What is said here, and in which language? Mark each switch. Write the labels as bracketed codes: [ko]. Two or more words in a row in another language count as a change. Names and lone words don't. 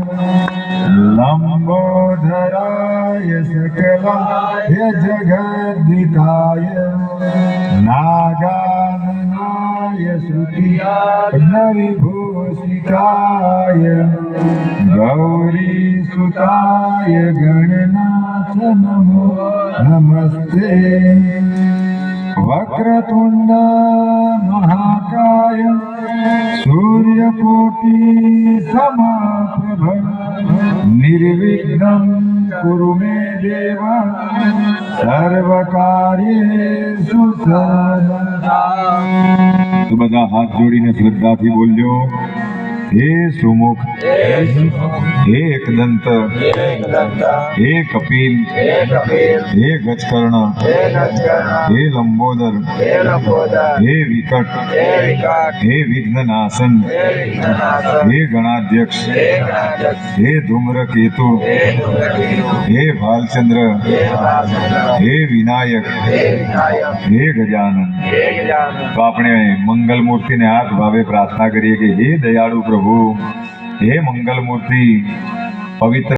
[sa] લંબોદરાય સકલાય જગદ્દિતાય નાગાનનાય શ્રુતિયાય વિભૂષિતાય ગૌરી સુતાય ગણનાથ નમો નમસ્તે। वक्रतुंड महाकाय सूर्यकोटि समाप्रभ निर्विघ्नं कुरु मे देव सर्वकार्येषु सर्वदा। [gu] तो બધા હાથ જોડીને શ્રદ્ધાથી બોલજો, [sa] हे सुमुख हे एकदंत हे कपिल हे गजकर्ण हे लंबोदर हे विकट हे विघ्ननाशन हे गणाध्यक्ष हे धूम्रकेतु हे भालचंद्र हे विनायक हे गजानन। [gu] तो આપણે મંગલ મૂર્તિને હાથ ભાવે પ્રાર્થના કરીએ કે હે દયાળુ પ્રભુ, [sa] हे मंगल मूर्ति पवित्र